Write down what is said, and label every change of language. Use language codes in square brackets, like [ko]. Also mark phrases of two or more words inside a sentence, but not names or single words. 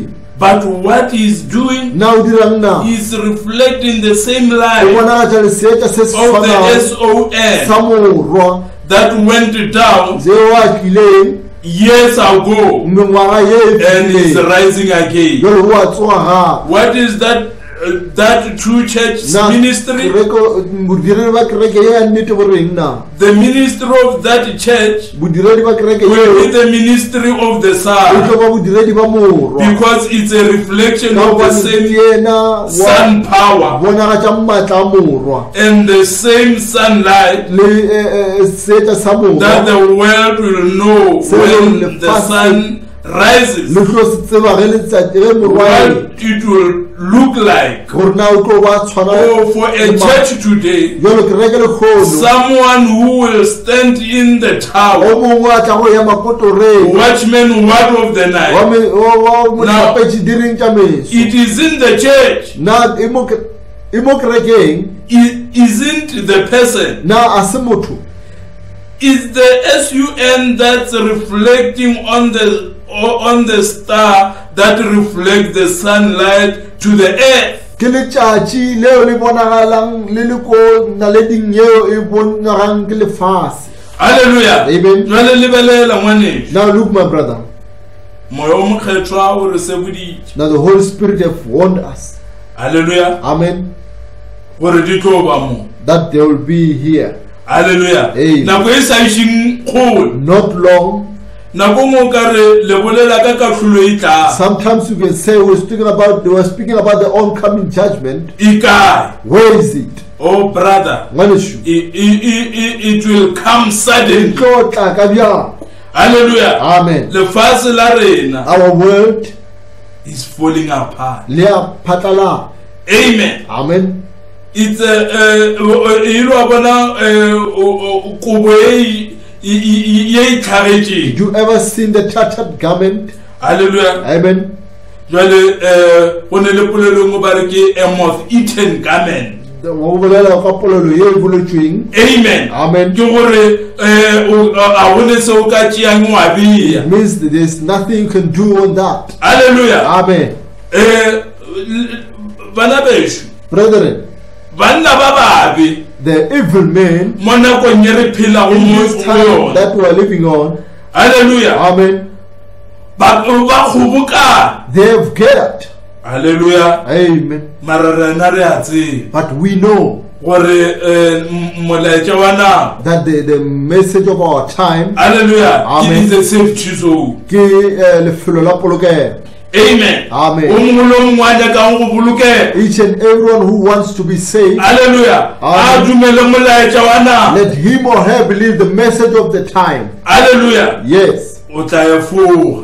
[en] But what he's doing is reflecting the same light of the SON that went down years ago and is rising again. What is that that true church ministry, [nso] bodiredi ba kereke ya nnete bo reng na [en] the ministry of that church [nso] bodiredi ba kereke [en] will be the ministry of the [nso] e [en] Son, [nso] tlo ba bodiredi ba morwa [en] because it's a reflection [nso] ka [en] of the [nso] gobane [en] same [nso] yena [en] sun power [nso] bonagatša mmatla a morwa [en] and the same sunlight [nso] le seeta sa [en] that [nso] morwa [en] the world will know when the sun rises, [nso] le tlo se tseba ge letsatsi ge morwa [en] what it will look like. [nso] gore na o tlo ba tshwana [en] Oh, for a church today, [nso] jalo kereke le kgono [en] someone who will stand in the [nso] o [en] tower, [nso] mongwe a tla go ya makotoreng [en] watchman word of the night. [nso] wa motlapetše direng tša meso [en] It is in the church. [nso] na e mo kerekeng [en] It isn't the person. [nso] na a se motho [en] It's the sun that's reflecting on the star that reflects the sunlight to the earth. [nso] ke letšatši leo le bonagalang le le ko naleding yeo e bonagang ke lefase. Hallelujah. Amen. Jwale lebelela ngwaneso. [en] Now look, my brother, [nso] Moya o mokgethwa o re seboditše. [en] now the Holy Spirit have warned us, Hallelujah. amen, [nso] Gore di tlo ba mo. [en] that they will be here Hallelujah. Amen. [nso] Nako e sa išeng kgole. [en] not long. [nso] Nako ngwe ka re le bolela ka katlholo e tlang. [en] Sometimes you can say they were speaking about the oncoming judgment. [nso] E kae? [en] Where is it? Oh brother, [nso] Ngwaneso, [en] it will come [nso] e [en] suddenly. [nso] tlo tla ka bjang. Hallelujah. Amen. Lefatshe la rena [en] Our world is falling apart. [nso] le a phatlala. Amen. Amen. It's ilo bona kobo ye itlhagetšeng. [en] Did you ever seen the tattered garment? Hallelujah. Amen. [nso] Jwale go ne le polelo ngwe ba re ke a [en] moth eaten garment. [nso] Go bolela ka polelo ye e boletsweng. Amen. Amen. Ke gore a gone se o ka tšeang wa beya. [en] It means that there's nothing you can do on that. Hallelujah. Amen. [nso] Bana besho, [en] Brethren, [nso] banna ba babe [en] the evil men [nso] mo nakong ye re phelago [en] in [nso] mo [en] this time [nso] yona. [en] that we are living on, Hallelujah. amen, [nso] Ba kgobokana. [en] they have gathered. Hallelujah. Amen. [nso] Mara rena re a tseba [en] But we know [nso] gore molaetša wa nako. [en] that the message of our time Hallelujah. Amen. It is a safety zone. [nso] ke lefelo la polokego. Amen. Amen. O mongwe le o mongwe a nyakang go bolokega. [en] Each and everyone who wants to be saved, Hallelujah. Amen. [nso] A dumele molaetša wa nako. [en] let him or her believe the message of the time. Hallelujah. Yes. [nso] O tla efoga